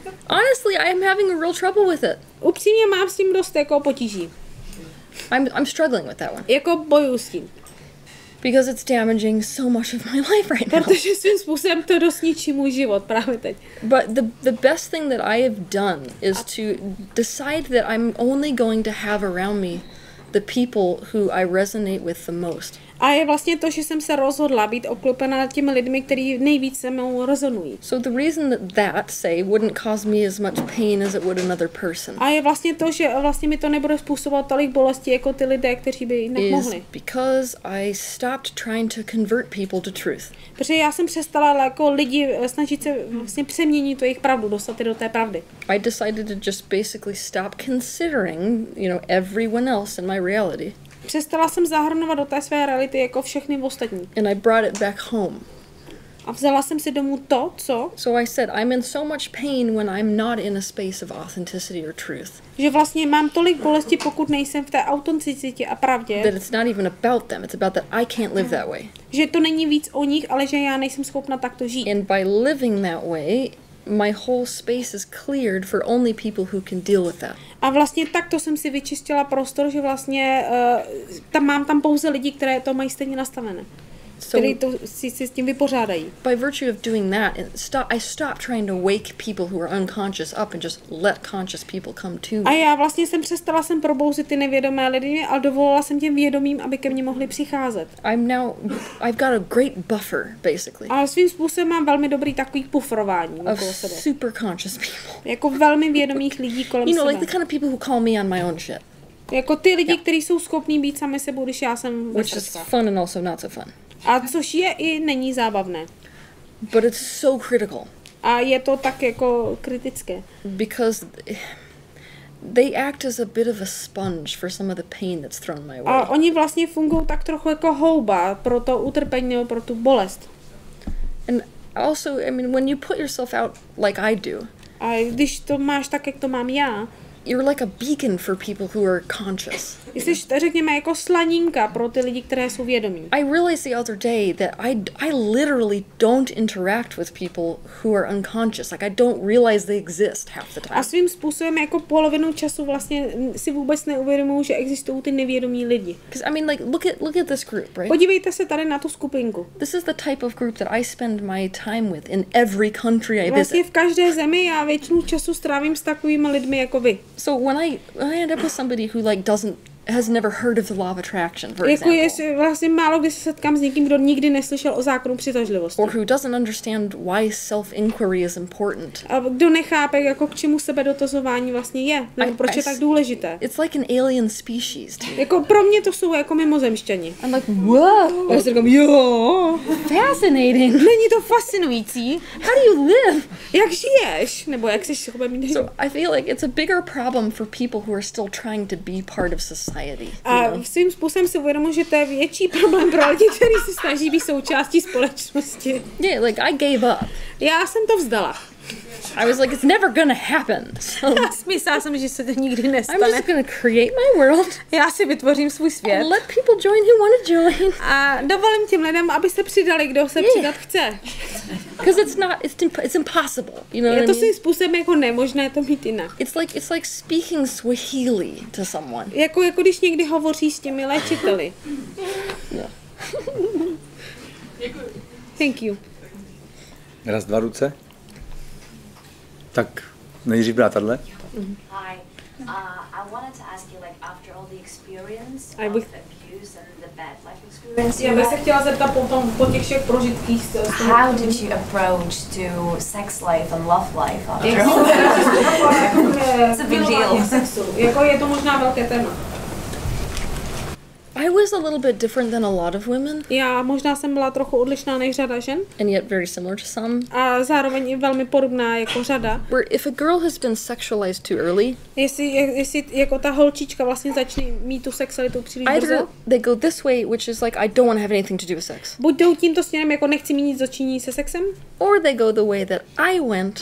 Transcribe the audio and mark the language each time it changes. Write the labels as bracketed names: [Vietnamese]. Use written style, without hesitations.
[English] Honestly, I am having a real trouble with it. [Czech] Upřímně mám s tím dost jako potíží. [English] I'm struggling with that one. [Czech] Jako bojuju s tím. [English] Because it's damaging so much of my life right now. [Czech] Protože svým způsobem to dost ničí můj život právě teď. [English] But the best thing that I have done is to decide that I'm only going to have around me the people who I resonate with the most. [Czech] A je vlastně to, že jsem se rozhodla být obklopená těmi lidmi, kteří nejvíc se mnou rezonují. [English] So the reason that say wouldn't cause me as much pain as it would another person. [Czech] A je vlastně to, že vlastně mi to nebude způsobovat tolik bolesti jako ty lidé, kteří by jinak mohli. [English] Because I stopped trying to convert people to truth. [Czech] Protože já jsem přestala jako lidi snažit se vlastně přeměnit to jejich pravdu, dostat je do té pravdy. [English] I decided to just basically stop considering, everyone else in my reality. [Czech] Přestala jsem zahrnovat do té své reality jako všechny ostatní. [English] And I brought it back home. [Czech] A vzala jsem si domů to, co? [English] So I said, I'm in so much pain when I'm not in a space of authenticity or truth. [Czech] Že vlastně mám tolik bolesti, pokud nejsem v té autenticitě a pravdě. [English] That it's not even about them, it's about that I can't live that way. [Czech] Že to není víc o nich, ale že já nejsem schopna takto žít. [English] And by living that way, my whole space is cleared for only people who can deal with that. [Czech] A vlastně takto jsem si vyčistila prostor, že vlastně mám tam pouze lidi, které to mají stejně nastavené. Kteří to si s tím vypořádají. [English] By virtue of doing that, I stopped trying to wake people who are unconscious up and just let conscious people come to me. [Czech] A já vlastně přestala probouzit ty nevědomé lidi, ale dovolila jsem těm vědomým, aby ke mně mohli přicházet. [English] I've got a great buffer, basically. [Czech] A svým způsobem mám velmi dobrý takový pufrování [English] of [Czech] okolo sebe. [English] Super conscious people. [Czech] Jako velmi vědomých lidí kolem sebe. [English] Like the kind of people who call me on my own shit. [Czech] Jako ty lidi, kteří jsou schopní být sami sebou, když já jsem [English] Which is fun and also not so fun. [Czech] A což je i není zábavné. [English] But it's so critical. [Czech] A je to tak jako kritické. [English] Because they act as a bit of a sponge for some of the pain that's thrown my way. [Czech] A oni vlastně fungují tak trochu jako houba pro to utrpení nebo pro tu bolest. [English] And also, when you put yourself out like I do. [Czech] A když to máš tak, jak to mám já. [English] You're like a beacon for people who are conscious. [Czech] Jsi, řekněme, jako slaninka pro ty lidi, které jsou vědomí. [English] I realized the other day that I literally don't interact with people who are unconscious. Like I don't realize they exist half the time. [Czech] A svým způsobem jako polovinu času vlastně si vůbec neuvědomují, že existují ty nevědomí lidi. [English] Because like look at this group, right? [Czech] Podívejte se tady na tu skupinku. [English] This is the type of group that I spend my time with in every country I visit. [Czech] Vlastně v každé zemi já většinu času strávím s takovými lidmi jako vy. [English] So when I end up with somebody who like has never heard of the law of attraction, for example. [Czech] Jako vlastně málo kdy se setkám s někým, kdo nikdy neslyšel o zákonu přitažlivosti. [English] Or who doesn't understand why self-inquiry is important. [Czech] A kdo nechápe, jako k čemu sebedotazování vlastně je, nebo proč je tak důležité. [English] It's like an alien species. [Czech] Jako pro mě to jsou jako mimozemšťani. [English] I'm like, wow. [Czech] Já si říkám, jo. [English] Fascinating. [Czech] Není to fascinující? [English] How do you live? [Czech] Jak žiješ? Nebo jak jsi schopný? [English] So I feel like it's a bigger problem for people who are still trying to be part of society. [Czech] A svým způsobem si uvědomuji, že to je větší problém pro lidi, kteří se snaží být součástí společnosti. [English] Yeah, like I gave up. [Czech] Já jsem to vzdala. [English] I was like, it's never gonna happen. So [Czech] myslela jsem, že se to nikdy nestane. [English] I'm just gonna create my world. [Czech] Já si vytvořím svůj svět. [English] Let people join who want to join. [Czech] A dovolím těm lidem, aby se přidali, kdo se přidat chce. [English] Because it's impossible. You know [Czech] je to [English] what I mean? [Czech] svým způsobem jako nemožné to mít jinak. [English] It's like speaking Swahili to someone. [Czech] Jako když někdy hovoří s těmi léčiteli. [English] Yeah. Thank you. [Czech] Raz, dva ruce. Tak nejdřív byla tahle. [English] Hi. I wanted to ask you, like, after all the experience of abuse and the bad life experience. [Czech] Já bych se chtěla zeptat po těch všech prožitkých. [English] How did you approach to sex life and love life after all? It's a big deal. [Czech] Jako je to možná velké téma. [English] I was a little bit different than a lot of women. [Czech] Já možná jsem byla trochu odlišná než řada žen. [English] And yet very similar to some. [Czech] A zároveň i velmi podobná jako řada. [English] Where if a girl has been sexualized too early, [Czech] jestli jako ta holčička vlastně začne mít tu sexualitu příliš brzo. [English] They go this way, which is like I don't want to have anything to do with sex. [Czech] Buď jdou tímto směrem, jako nechci mít nic dočinění se sexem. [English] Or they go the way that I went.